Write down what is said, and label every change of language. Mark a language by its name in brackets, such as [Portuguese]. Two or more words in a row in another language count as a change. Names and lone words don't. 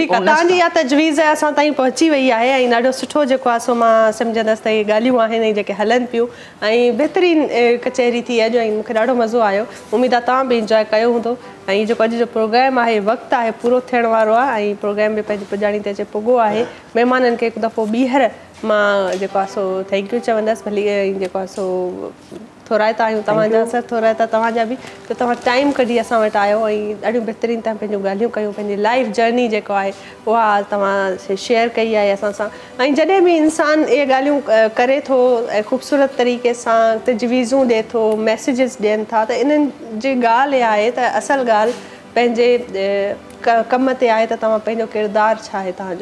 [Sindhi] तव्हांजी इहा तजवीज़ असां ताईं पहुची वई आहे ऐं ॾाढो सुठो जेको आहे सो मां सम्झंदसि त इहे ॻाल्हियूं आहिनि जेके हलनि पियूं ऐं बहितरीन कचहरी थी अॼु, ऐं मूंखे ॾाढो मज़ो आयो। उमेदु आहे तव्हां बि इंजॉय कयो हूंदो। ऐं जेको अॼु जो प्रोग्राम आहे वक़्तु आहे पूरो थियण वारो आहे, ऐं प्रोग्राम बि पंहिंजी पुॼाणी ते अचे पुॻो आहे। महिमाननि खे हिकु दफ़ो ॿीहर मां जेको आहे सो [English] thank you [Sindhi] चवंदसि। भली जेको आहे सो थोराइता आहियूं तव्हांजा, सर थोराइता तव्हांजा बि, त तव्हां टाइम कढी असां वटि आयो ऐं ॾाढियूं बहितरीन तव्हां पंहिंजूं ॻाल्हियूं कयूं, पंहिंजी [English] life journey [Sindhi] जेको आहे उहा तव्हां शेयर कई आहे असां सां। ऐं जॾहिं बि इंसानु इहे ॻाल्हियूं करे थो ऐं ख़ूबसूरत तरीक़े सां तजवीज़ूं ॾिए थो, मैसेजिस ॾियनि था, त इन्हनि जी ॻाल्हि इहा आहे त असल ॻाल्हि पंहिंजे कम ते आहे त तव्हां पंहिंजो किरदारु छा आहे तव्हांजो।